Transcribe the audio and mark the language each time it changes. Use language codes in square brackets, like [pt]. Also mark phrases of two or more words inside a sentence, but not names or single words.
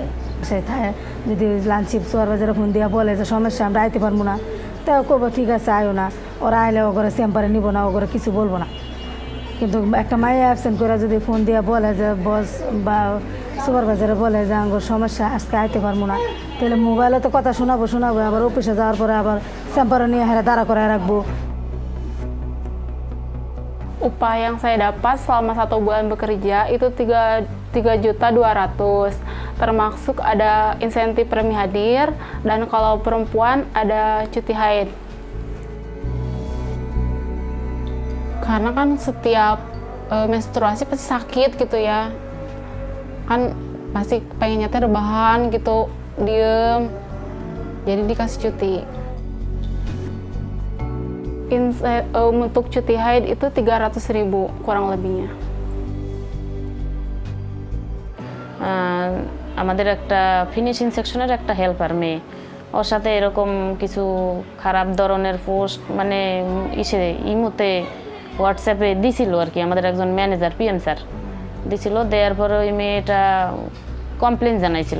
[bn] সেটাই যদি [en] lunch shift supervisor [bn] ফোন দিয়ে বলে যে সমস্যা আমরা আইতে পারবো না, তাও করবো ঠিক আছে আয়ো না, ওরা আইলে ও করে চেম্বারে নিব না, ও করে কিছু বলবো না। কিন্তু একটা মাইয়া অ্যাবসেন্ট করে যদি ফোন দিয়ে বলে যে বস বা সুপারভাইজারে বলে যে আমার সমস্যা আজকে আইতে পারবো না, তাহলে মোবাইলে তো কথা শোনাবো, আবার অফিসে যাওয়ার পরে আবার চেম্বারে নিয়ে হেরা দাঁড়া করে রাখবো। [id] Upah yang saya dapat selama 1 bulan bekerja itu 3.200.000, termasuk ada insentif premi hadir, dan kalau perempuan ada cuti haid. Karena kan setiap menstruasi pasti sakit gitu ya, kan pasti pengennya teh rebahan gitu, diem, jadi dikasih cuti. Untuk cuti haid itu 300.000 kurang lebihnya। [bn] আমাদের একটা [en] finishing section [bn] একটা হেল্পার মেয়ে, ওর সাথে এরকম কিছু খারাপ ধরনের পোস্ট মানে ইমোতে হোয়াটসঅ্যাপে দিছিল আর কি। আমাদের একজন [en] manager PM sir [bn] দিছিল, দেওয়ার পরে ওই মেয়েটা কমপ্লেন জানাইছিল।